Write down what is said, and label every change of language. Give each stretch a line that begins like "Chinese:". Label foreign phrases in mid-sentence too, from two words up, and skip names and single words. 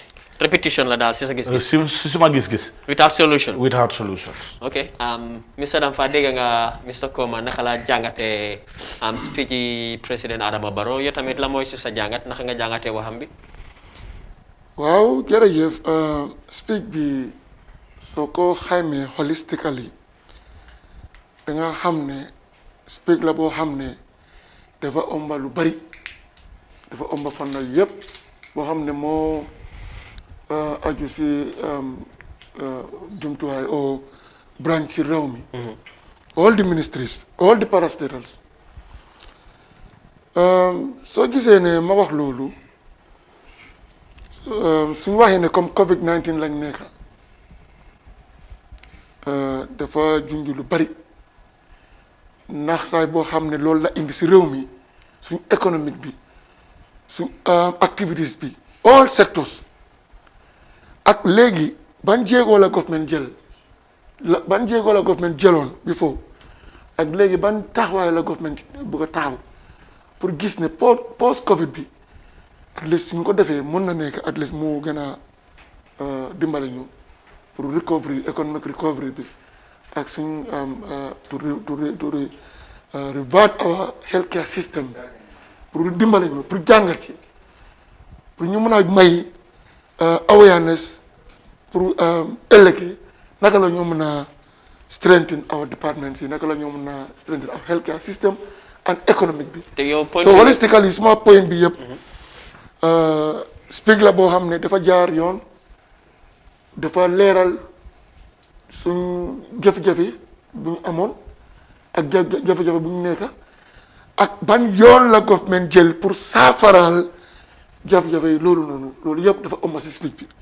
Wolof: répétition la daal si sa gis-gis si suma gis-gis
English: without solution
Wolof: ok Mr Damfa dégg nga Mr Koma naka la jàngatee speech yi président Adama Barrow yow tamit la mooy si sa jàngat naka nga jàngatee waxam bi. waaw jërëjëf speech bi soo ko xaymee holistically da nga xam ne speech la boo xam ne dafa ëmba lu bari dafa ëmba fànn yëpp boo xam ne moo aju si jumtuwaay o branch ci réew mi
English: all the ministries all the parastatals
Wolof: soo gisee ne ma wax loolu suñu waxee ne comme Covid-19 lañ nekk dafa junj lu bari nax saay boo xam ne loolu la indi si réew mi suñ économique bi suñ activities bi
English: all sectors
Wolof: ak léegi ban jéegoo la government jël ban jéegoo la government jëloon before ak léegi ban taxawaay la government bëgg a taxaw pour gis ne post Covid bi
English: at least
Wolof: suñ ko defee mën na nekk
English: at least
Wolof: moo gën a dimbali ñu pour
English: recovery economic recovery
Wolof: bi ak suñ
English: to revert our healthcare system
Wolof: pour dimbali ñu pour jàngat ci pour ñu mën a may awareness pour ëllëg naka la ñoo mën a
English: strengthen our departments
Wolof: yi naka la ñoo mën a
English: strengthen our healthcare system and economic
Wolof: bi. te yow so holistically suma point bi yëpp speak la boo xam ne dafa jaar yoon dafa leeral suñ jafe-jafe bu ñu amoon ak jafe-jafe bu ñu nekk ak ban yoon la government jël pour saafaraal jafe-jafe yi loolu noonu loolu yëpp dafa ëmb si speak bi.